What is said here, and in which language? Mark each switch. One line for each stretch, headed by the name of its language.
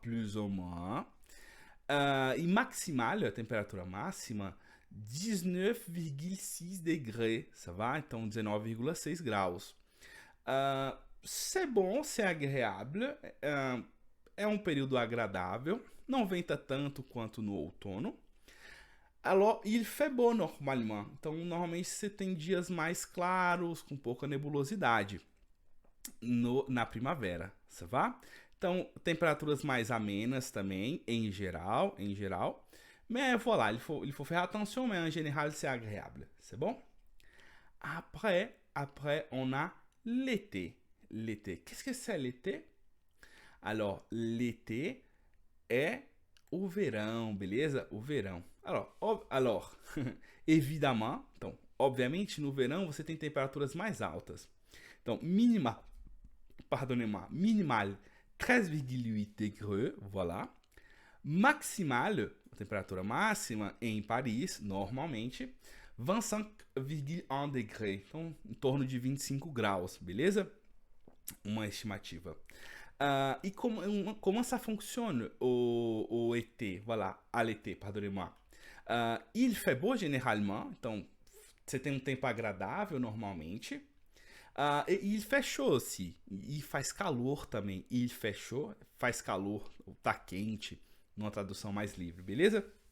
French: Plus ou moins.
Portuguese: E maximal, a temperatura máxima, 19,6 degrés,
French: ça va?
Portuguese: Então, 19,6 graus.
French: C'est bon, c'est agréable,
Portuguese: é um período agradável, não venta tanto quanto no outono.
French: Alors, il fait beau normalement.
Portuguese: Então, normalmente você tem dias mais claros, com pouca nebulosidade na primavera,
French: ça va?
Portuguese: Então, temperaturas mais amenas também, em geral.
French: Mais voilà, il faut faire attention, mais en général, c'est agréable. C'est bon? Après, on a l'été. Qu'est-ce que c'est l'été?
Portuguese: Alors, l'été é o verão, beleza? O verão.
French: Alors, évidemment,
Portuguese: então, obviamente, no verão você tem temperaturas mais altas. Então, minimal 13,8 degrés, voilà. Maximal, a temperatura máxima em Paris, normalmente, 25,1 degrés, então em torno de 25 graus, beleza? Uma estimativa.
French: E comment ça fonctionne au été? Voilà, à l'été, pardonnez-moi. Il fait beau généralement,
Portuguese: então você tem um tempo agradável normalmente.
French: Il fait chaud aussi.
Portuguese: E faz calor também.
French: Il fait chaud,
Portuguese: faz calor, ou tá quente, numa tradução mais livre, beleza?